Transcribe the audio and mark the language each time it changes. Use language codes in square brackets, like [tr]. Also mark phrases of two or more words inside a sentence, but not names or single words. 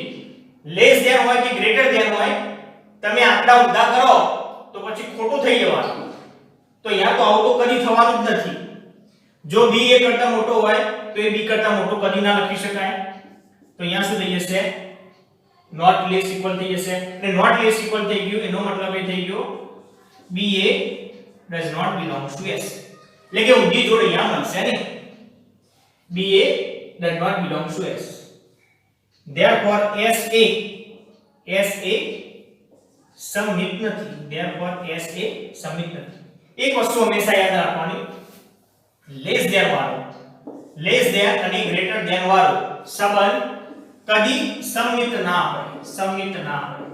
[en] less than [gu] હોય કે [en] greater than [gu] હોય, તમે આંકડા ઊંધા કરો તો પછી ખોટું થઈ જવાનું. તો અહીંયા તો આવું તો કદી થવાનું જ નથી. જો b a કરતા મોટો હોય તો એ b કરતા મોટો કદી ના લખી શકાય. તો અહીંયા શું થઈ જશે? [en] not less equal [gu] થઈ જશે. અને નોટ લેસ ઇક્વલ થઈ ગયું એનો મતલબ એ થઈ ગયો [en] ba does not belongs to s. [gu] એટલે કે ઊંધી જોડ અહીંયા મળશે ને, [en] ba does not belongs to s. [gu] therefore sa સમિત નથી. therefore sa સમિત નથી. એક વસ્તુ હંમેશા યાદ રાખવાની, [en] less than [gu] વાળો, [en] less than [gu] અને [en] greater than [gu] વાળો સંબંધ કદી સમિત ના હોય, સમિત ના હોય.